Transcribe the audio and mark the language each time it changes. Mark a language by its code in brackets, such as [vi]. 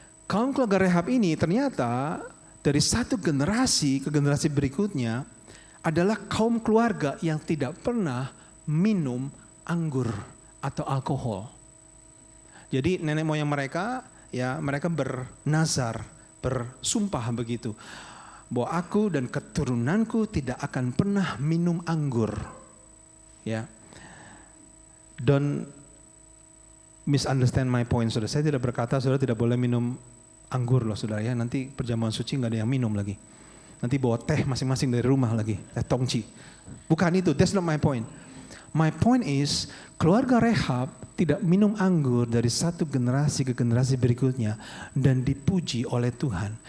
[id] Kaum keluarga Rehab ini ternyata dari satu generasi ke generasi berikutnya adalah kaum keluarga yang tidak pernah minum anggur atau alkohol. Jadi nenek moyang mereka, ya mereka bernazar, bersumpah begitu, bahwa aku dan keturunanku tidak akan pernah minum anggur. [en] Ya, don't misunderstand my point, saudara. [id] Saya tidak berkata saudara tidak boleh minum anggur loh, saudara ya. Nanti perjamuan suci nggak ada yang minum lagi. Nanti bawa teh masing-masing dari rumah lagi, teh tongci. Bukan itu, [en] that's not my point. My point is, [id] keluarga Rehab tidak minum anggur dari satu generasi ke generasi berikutnya dan dipuji oleh Tuhan.